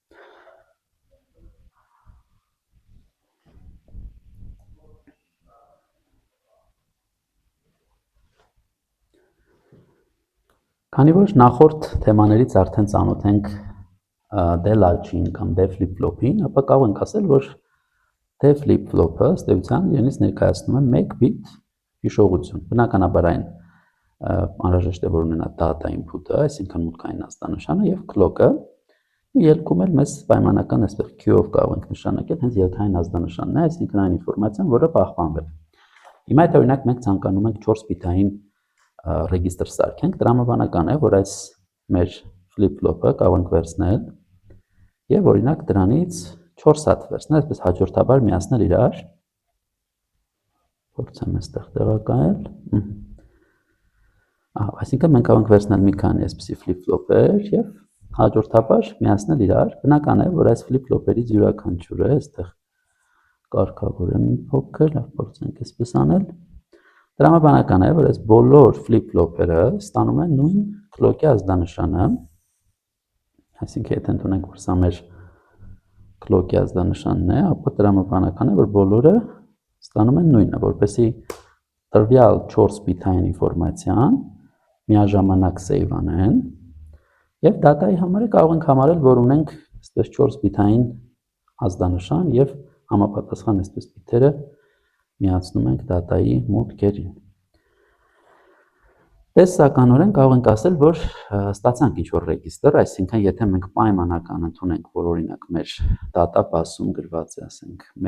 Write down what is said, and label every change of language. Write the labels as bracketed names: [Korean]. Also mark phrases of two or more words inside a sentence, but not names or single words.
[Armenian] Քանի որ նախորդ թեմաներից արդեն ծանոթ ենք D latch-ին կամ D flip-flop-ին, ապա կարող ենք ասել, որ D flip-flop-ը ըստ էության իրենից ներկայացնում է 1 բիտ հիշողություն։ Բնականաբար այն անհրաժեշտ է, որ ունենա [English] data input- [Armenian] ը, այսինքն մուտքային ազդանշանը եւ clock-ը, ու ելքում էլ մեզ պայմանական այսպես Q-ով կարող ենք նշանակել հենց ելքային ազդանշանն է, այսինքն այն ինֆորմացիան, որը պահպանվել է։ Հիմա այդ օրինակ մենք ցանկանում ենք 4 բիթային ռեգիստր սարքենք, տրամաբանական է, որ այս մեր flip-flop-ը կարող ենք վերցնել եւ օրինակ դրանից 4 հատ վերցնել, այսպես հաջորդաբար միացնել իրար։ Փորձեմ այստեղ տեղակայել։ Այսինքն մենք կարող ենք վերցնել մի քանի այսպիսի flip-flop-եր եւ հաջորդաբար միացնել իրար։ Բնական է, որ այս flip-flop-երից յուրաքանչյուրը այստեղ կարգավորեմ մի փոքր, լավ փորձենք այսպես անել։ Տրամաբանական է, որ այս բոլոր flip-flop-երը ստանում են նույն clock-ի ազդանշանը, այսինքն եթե ընդունենք, որ սա մեր clock-ի ազդանշանն է, ապա տրամաբանական է, որ բոլորը ստանում են նույնը, որպեսզի տրվյալ 4 բիթային ինֆորմացիան միաժամանակ save անեն, եւ data-ի համար կարող ենք համարել, որ ունենք այսպես 4 բիթային ազդանշան եւ համապատասխան այսպես բիթերը միացնում ենք data-ի մուտքերին։ Տեսականորեն կարող ենք ասել, որ ստացանք ինչ-որ ռեգիստր, այսինքն եթե մենք պայմանական ընդունենք, որ օրինակ մեր database-ում գրված է, ասենք